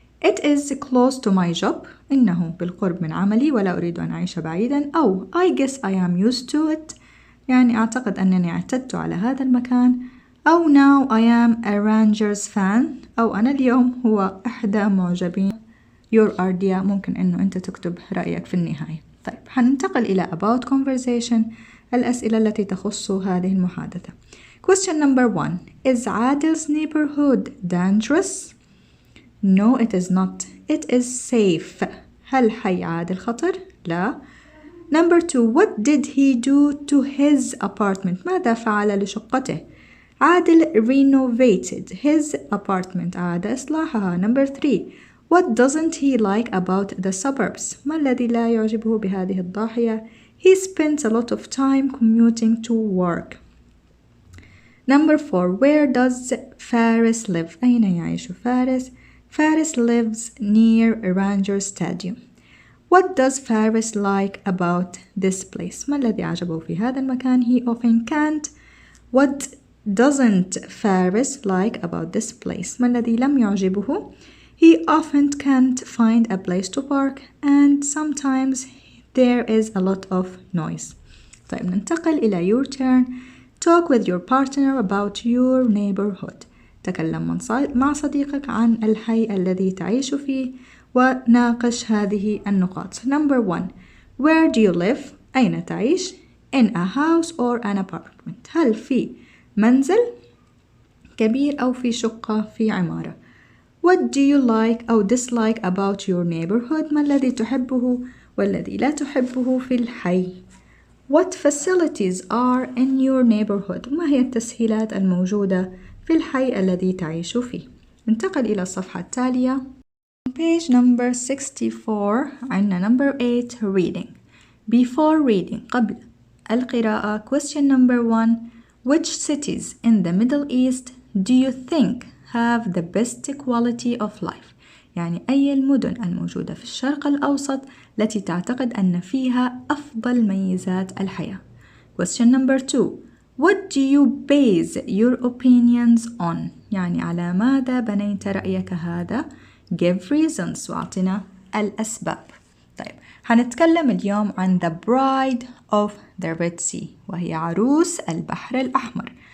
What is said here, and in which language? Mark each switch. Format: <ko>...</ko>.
<en>It is close to my job.</en> <ar>إنه بالقرب من عملي ولا أريد أن أعيش بعيدا.</ar> <en>أو I guess I am used to it.</en> <ar>يعني أعتقد أنني اعتدت على هذا المكان.</ar> <en>أو now I am a Rangers fan.</en> <ar>أو أنا اليوم هو إحدى معجبين</ar> <en>your idea.</en> <ar>ممكن أنه أنت تكتب رأيك في النهاية. طيب حننتقل إلى</ar> <en>about conversation،</en> <ar>الأسئلة التي تخص هذه المحادثة.</ar> <en>Question number 1. Is Adil's neighborhood dangerous? No, it is not. It is safe.</en> <ar>هل حي عادل خطر؟ لا.</ar> <en>Number 2. What did he do to his apartment?</en> <ar>ماذا فعل لشقته؟ عادل</ar> <en>renovated his apartment.</en> <ar>أعاد إصلاحها.</ar> <en>Number 3. What doesn't he like about the suburbs?</en> <ar>ما الذي لا يعجبه بهذه الضاحية؟</ar> <en>He spent a lot of time commuting to work. Number 4. Where does Faris live?</en> <ar>أين يعيش فارس؟</ar> <en>Faris lives near Ranger Stadium. What does Faris like about this place?</en> <ar>ما الذي عجبه في هذا المكان؟</ar> <en>He often can't. What doesn't Faris like about this place?</en> <ar>ما الذي لم يعجبه؟</ar> <en>He often can't find a place to park and sometimes there is a lot of noise.</en> <ar>طيب ننتقل إلى</ar> <en>your turn. Talk with your partner about your neighborhood.</en> <ar>تكلم مع صديقك عن الحي الذي تعيش فيه وناقش هذه النقاط.</ar> <en>Number 1. Where do you live?</en> <ar>أين تعيش؟</ar> <en>In a house or an apartment.</en> <ar>هل في منزل كبير أو في شقة في عمارة؟</ar> <en>What do you like</en> <ar>أو</ar> <en>dislike about your neighborhood؟</en> <ar>ما الذي تحبه والذي لا تحبه في الحي؟</ar> <en>What facilities are in your neighborhood؟</en> <ar>ما هي التسهيلات الموجودة في الحي الذي تعيش فيه؟ ننتقل إلى الصفحة التالية.</ar> <en>Page number 64 عندنا number 8 reading. Before reading</en> <ar>قبل القراءة.</ar> <en>Question number 1. Which cities in the Middle East do you think have the best quality of life؟</en> <ar>يعني أي المدن الموجودة في الشرق الأوسط التي تعتقد أن فيها أفضل ميزات الحياة.</ar> <en>Question number 2. What do you base your opinions on؟</en> <ar>يعني على ماذا بنيت رأيك هذا؟</ar> <en>Give reasons</en> <ar>وأعطنا الأسباب. طيب هنتكلم اليوم عن</ar> <en>the bride of the Red Sea</en> <ar>وهي عروس البحر الأحمر.</ar>